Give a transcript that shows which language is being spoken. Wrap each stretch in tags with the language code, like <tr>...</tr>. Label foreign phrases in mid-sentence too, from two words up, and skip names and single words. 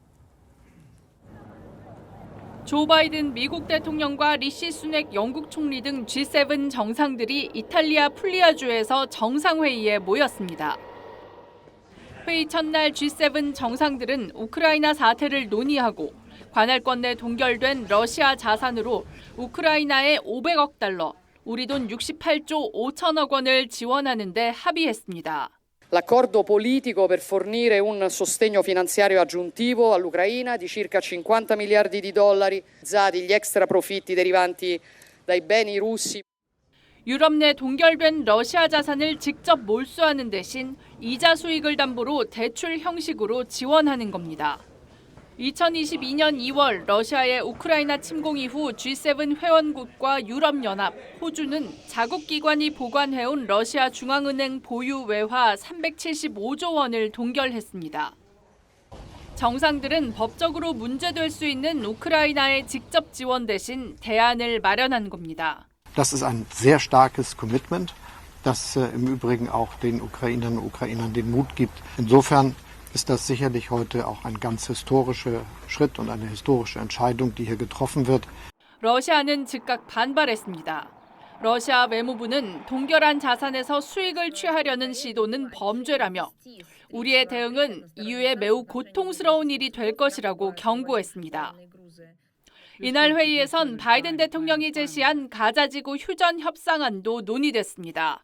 <ko>조 바이든 미국 대통령과 리시 수넥 영국 총리 등 G7 정상들이 이탈리아 풀리아주에서 정상회의에 모였습니다. 회의 첫날 G7 정상들은 우크라이나 사태를 논의하고 관할권 내 동결된 러시아 자산으로 우크라이나에 500억 달러, 우리 돈 68조 5천억 원을 지원하는 데 합의했습니다.</ko> <it>L'accordo politico per fornire un sostegno finanziario aggiuntivo all'Ucraina di circa 50 miliardi di dollari, usati gli extra profitti derivanti dai beni russi.</it> <ko>유럽 내 동결된 러시아 자산을 직접 몰수하는 대신 이자 수익을 담보로 대출 형식으로 지원하는 겁니다. 2022년 2월 러시아의 우크라이나 침공 이후 G7 회원국과 유럽연합, 호주는 자국기관이 보관해온 러시아 중앙은행 보유 외화 375조 원을 동결했습니다. 정상들은 법적으로 문제될 수 있는 우크라이나의 직접 지원 대신 대안을 마련한 겁니다.</ko> <de>Das ist ein sehr starkes Commitment, das im Übrigen auch den Ukrainerinnen und Ukrainern den Mut gibt. Insofern ist das sicherlich heute auch ein ganz historischer Schritt und eine historische Entscheidung, die hier getroffen wird.</de> <ko>러시아는 즉각 반발했습니다. 러시아 외무부는 동결한 자산에서 수익을 취하려는 시도는 범죄라며 우리의 대응은 EU에 매우 고통스러운 일이 될 것이라고 경고했습니다. 이날 회의에선 바이든 대통령이 제시한 가자지구 휴전 협상안도 논의됐습니다.</ko>